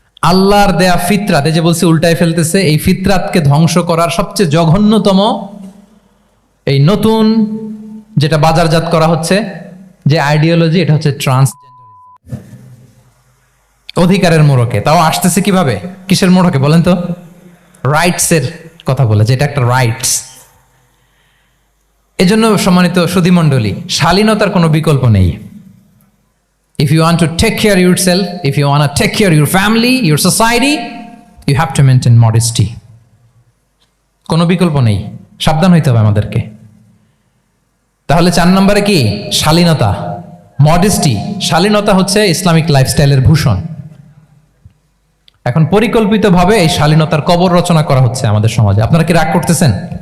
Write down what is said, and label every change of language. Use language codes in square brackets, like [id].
[bn] আল্লাহর দেয়া ফিতরাত, এই যে বলছে উল্টায় ফেলতেছে, এই ফিতরাতকে ধ্বংস করার সবচেয়ে জঘন্যতম এই নতুন যেটা বাজারজাত করা হচ্ছে যে আইডিওলজি, এটা হচ্ছে ট্রান্সজেন্ডারিজম। অধিকারের মোড়কে, তাও আসতেছে কিভাবে, কিসের মোড়কে বলেন তো? রাইটসের কথা বলে, যেটা একটা রাইটস। এজন্য সম্মানিত সুধীমণ্ডলী, শালীনতার কোনো বিকল্প নেই। [en] If you want to take care of yourself, if you want to take care of your family, your society, you have to maintain modesty. [bn] কোনো বিকল্প নেই, সাবধান হইতে হবে আমাদেরকে। তাহলে 4 নম্বরে কি? শালীনতা, মডেস্টি। শালীনতা হচ্ছে ইসলামিক লাইফস্টাইলের ভূষণ। এখন পরিকল্পিতভাবে এই শালীনতার কবর রচনা করা হচ্ছে আমাদের সমাজে। আপনারা কি রাগ করতেছেন?